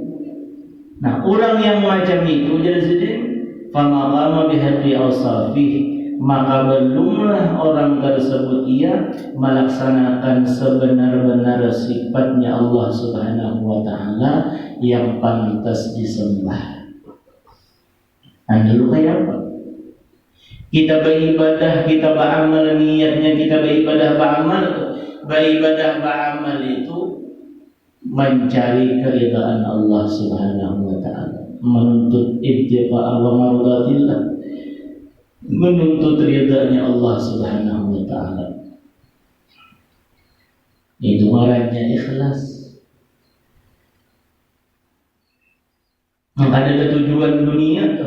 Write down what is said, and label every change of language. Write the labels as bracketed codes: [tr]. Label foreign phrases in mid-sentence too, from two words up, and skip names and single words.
[id] Nah, orang yang macam itu jadi [ar] فما قام بحق أوصافه, [id] maka belumlah orang tersebut ia melaksanakan sebenar-benar sifatnya Allah [ar] سبحانه وتعالى [id] yang pantas disembah. Anda dulu kayak apa? Kita beribadah, kita beramal, niatnya kita beribadah beramal itu mencari keridhaan Allah [ar] سبحانه وتعالى, [id] menuntut [ar] ابتغاء مرضاة الله, [id] menuntut ridhanya Allah [ar] سبحانه وتعالى. [id] Itu orangnya ikhlas. Maka ada tujuan dunia tuh.